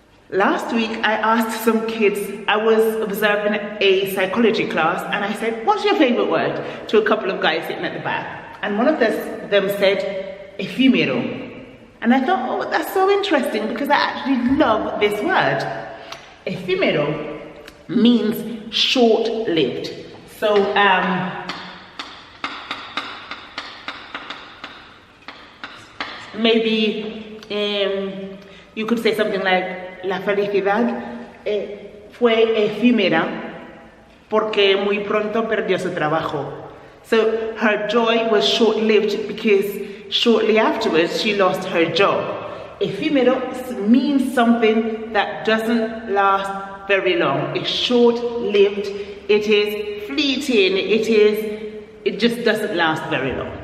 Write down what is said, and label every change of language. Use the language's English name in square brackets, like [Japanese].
[English] Last week I asked some kids, I was observing a psychology class, and I said, what's your favorite word? To a couple of guys sitting at the back. And one of them said, efímero. And I thought, oh, that's so interesting because I actually love this word. Efímero means short-lived. So, maybe you could say something like, [Spanish] la felicidad fue efímera porque muy pronto perdió su trabajo. [English] So her joy was short-lived because shortly afterwards she lost her job. Efímero means something that doesn't last very long. It's short-lived, it is fleeting, it just doesn't last very long.